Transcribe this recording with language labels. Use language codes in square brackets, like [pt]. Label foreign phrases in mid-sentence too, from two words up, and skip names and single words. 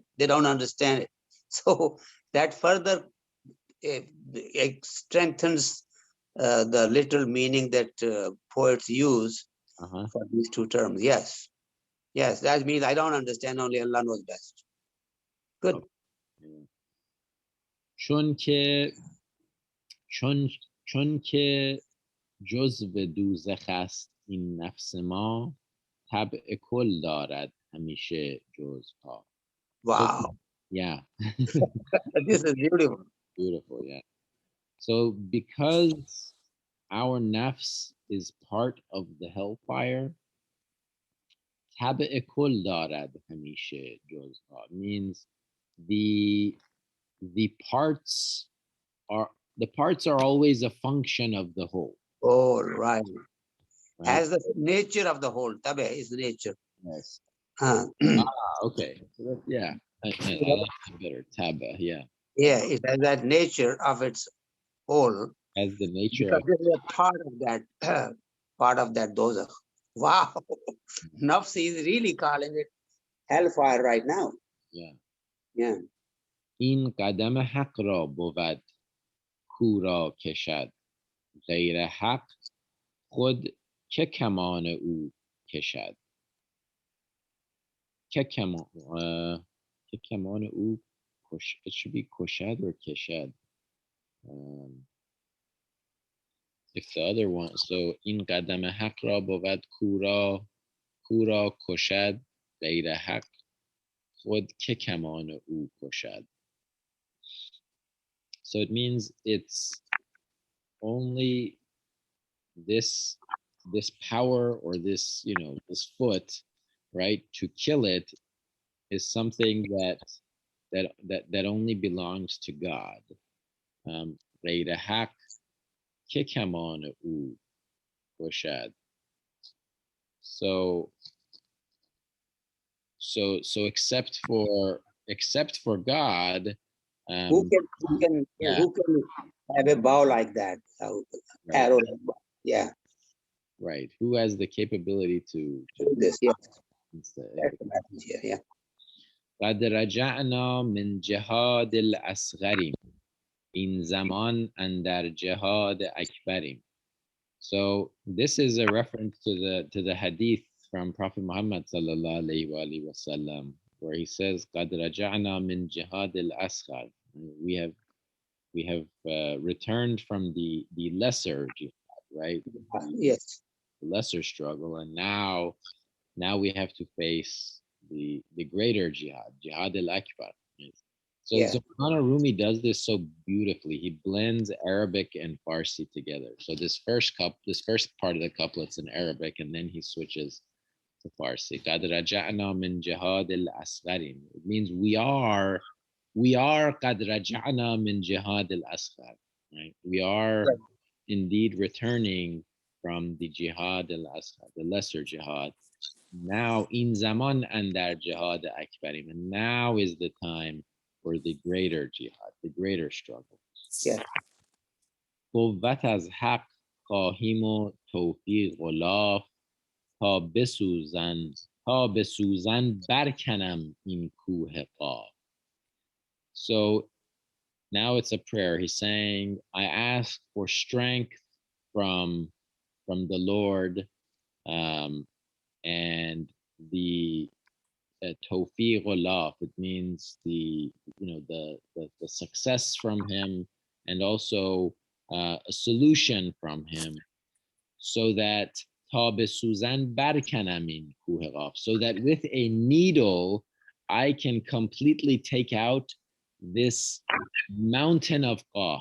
[en] They don't understand it. So that further strengthens the literal meaning that poets use for these two terms. Yes. Yes, that means I don't understand. Only Allah knows best. Good. [fa] چون که چون چون که جزو دوزخ است این نفس ما طبع کل دارد همیشه جزها. [en] Wow. So, yeah. This is beautiful. Beautiful, yeah. So because our nafs is part of the hellfire, [fa] طبع کل دارد همیشه جزها [en] means the parts are always a function of the whole. Oh, right. Right? As the nature of the whole. Tabe is nature. Yes. Uh, Okay. So yeah. I like that better. Taba, yeah. yeah, it has that nature of its whole. As the nature Because of this is a part of that dozakh. Wow. Nafs is really calling it hellfire right now. yeah. Yeah. [fa] این قدم حق را بود کو را کشد غیر حق خود که کمان او کشد که کمان او [en] it should be [fa] کشد or کشد [en] if the other one so [fa] این قدم حق را بود کو را کشد غیر حق خود که کمان او کشد. [en] So it means it's only this power or this, this foot, right, to kill it is something that only belongs to God. [fa] غیر حق که کمان او کشد. [en] So except for God, Who can have a bow like that? Arrow. Yeah. Right. Who has the capability to Do this? Yeah. Yeah. [ar] قد رجعنا من جهاد الأصغریم [fa] این زمان اندر جهاد اکبریم. [en] So this is a reference to the hadith from Prophet Muhammad [ar] صلى الله عليه وسلم, [en] where he says [ar] قد رجعنا من جهاد الأصغر. [en] We have returned from the lesser jihad, right? Yes. The lesser struggle, and now we have to face the greater [ar] جهاد الأكبر. [en] So Mawlana Rumi does this so beautifully. He blends Arabic and Farsi together. So this first part of the couplet's in Arabic, and then he switches to Farsi. [ar] قد رجعنا من جهاد الأصغر. [en] It means we are [ar] قد رجعنا من جهاد الأصغر. [en] Right? We are indeed returning from the [ar] جهاد الأصغر, [en] the lesser jihad. Now [fa] این زمان اندر جهاد اکبریم, [en] and now is the time for the greater jihad, the greater struggle. Yeah. [fa] قوت از حق خواهیم و توفیق و لاف تا بسوزن برکنم این کوه قاف. [en] So now it's a prayer. He's saying, I ask for strength from the Lord, and the [ar] توفيق الله. [en] It means the success from him, and also a solution from him, so that Suzan Barkanamin Kuheraf, so that with a needle I can completely take out this mountain of Qaf.